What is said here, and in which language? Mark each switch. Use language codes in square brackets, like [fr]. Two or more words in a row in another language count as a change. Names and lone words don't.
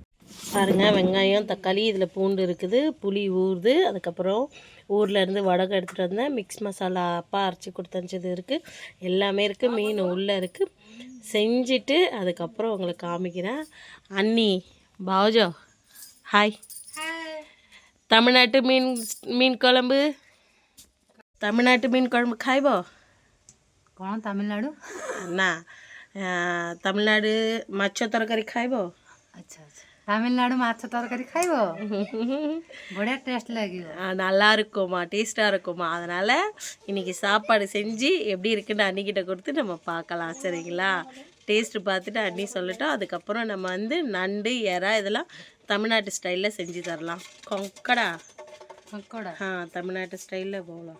[ta] வெங்காயம் தக்காளி, இதில் பூண்டு இருக்குது, புளி ஊறுது, அதுக்கப்புறம் ஊர்லேருந்து வடகம் எடுத்துகிட்டு வந்தேன், மிக்ஸ் மசாலா அப்பா அரைச்சி கொடுத்தஞ்சது இருக்குது, எல்லாமே இருக்குது. மீன் உள்ளே இருக்குது. செஞ்சுட்டு அதுக்கப்புறம் உங்களுக்கு காமிக்கிறேன். அண்ணி பாவஜோ ஹாய். தமிழ்நாட்டு மீன் குழம்பு खाइबो [bho] कौन तमिलनाडु ना तमिलनाडु माछ तरकारी खाइबो. अच्छा अच्छा, तमिलनाडु माछ तरकारी खाइबो. बढ़िया टेस्ट लगियो. [ta] நல்லா இருக்குமா, டேஸ்ட்டாக இருக்குமா. அதனால் இன்றைக்கி சாப்பாடு செஞ்சு எப்படி இருக்குன்னு அண்ணிக்கிட்ட கொடுத்து நம்ம பார்க்கலாம், சரிங்களா? டேஸ்ட்டு பார்த்துட்டு அண்ணி சொல்லட்டும். அதுக்கப்புறம் நம்ம வந்து நண்டு எறா இதெல்லாம் தமிழ்நாட்டு ஸ்டைலில் செஞ்சு தரலாம். கொங்கடா தமிழ்நாட்டு ஸ்டைலில் போகலாம்.